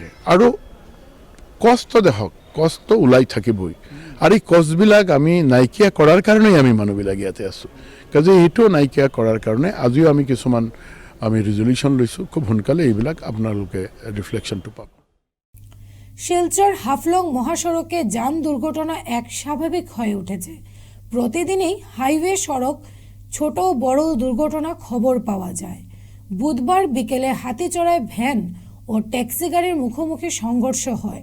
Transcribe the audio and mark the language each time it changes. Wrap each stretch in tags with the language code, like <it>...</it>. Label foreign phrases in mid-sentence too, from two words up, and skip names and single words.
<as>আৰু কষ্ট দেখক, কষ্ট ওলাই থাকিবই। আৰু এই কষ্টবিলাক আমি নাইকিয়া কৰাৰ কাৰণেই আমি মানুহবিলাক ইয়াতে আছোঁ। কাজে এইটো নাইকিয়া কৰাৰ কাৰণে আজিও আমি কিছুমান ৰিজলিউশ্যন লৈছোঁ। খুব সোনকালে এইবিলাক আপোনালোকে ৰিফ্লেকশ্যনটো পাব।</as> <bn>শিলচর হাফলং মহাসড়কে যান দুর্ঘটনা এক স্বাভাবিক হয়ে উঠেছে। প্রতিদিনই হাইওয়ে সড়ক ছোট বড় দুর্ঘটনা খবর পাওয়া যায়। বুধবার বিকেলে হাতিচড়ায় ভ্যান ও ট্যাক্সি গাড়ির মুখোমুখি সংঘর্ষ হয়।</bn>